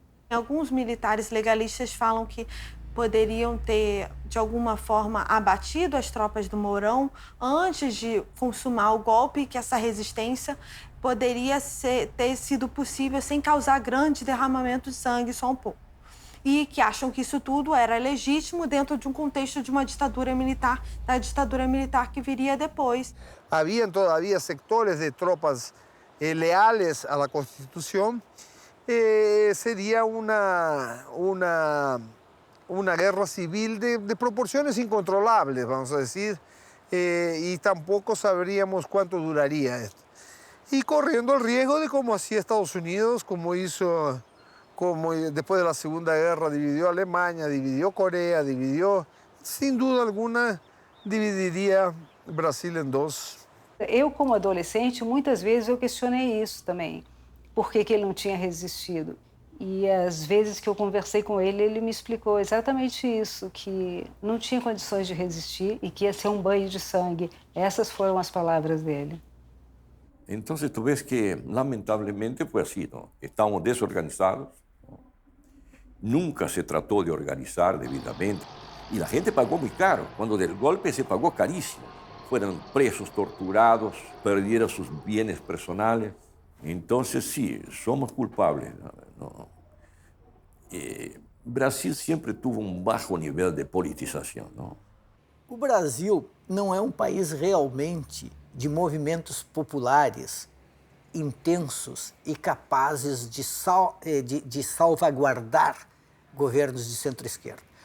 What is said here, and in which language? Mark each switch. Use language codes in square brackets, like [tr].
[pt] Alguns militares legalistas falam que poderiam ter, de alguma forma, abatido as tropas do Mourão antes de consumar o golpe, que essa resistência poderia ter sido possível sem causar grande derramamento de sangue, só um pouco. E que acham que isso tudo era legítimo dentro de um contexto de uma ditadura militar, da ditadura militar que viria depois. [es] Habían todavía sectores de tropas leales a la Constitución. Sería una guerra civil de proporciones incontrolables, vamos a decir, y tampoco sabríamos cuánto duraría esto. Y corriendo el riesgo de como hacía Estados Unidos, como hizo... Como después de la Segunda Guerra dividió Alemania, dividió Corea, dividió, sin duda alguna, Dividiría Brasil en dos. [pt] Eu, como adolescente, muitas vezes eu questionei isso também. Por que ele não tinha resistido? E às vezes que eu conversei com ele, ele me explicou exatamente isso, que não tinha condições de resistir e que ia ser um banho de sangue. Essas foram as palavras dele. [es] Entonces tú ves que lamentablemente fue así, ¿no? Estamos desorganizados, nunca se trató de organizar debidamente y la gente pagó muy caro. Cuando del golpe se pagó carísimo. Fueron presos, torturados, perdieron sus bienes personales. Entonces sí, somos culpables, ¿no? [pt] Brasil sempre [es] tuvo [pt] um baixo nível de politização, não? O Brasil não é um país realmente de movimentos populares intensos e capazes de salvaguardar governos de centro-esquerda.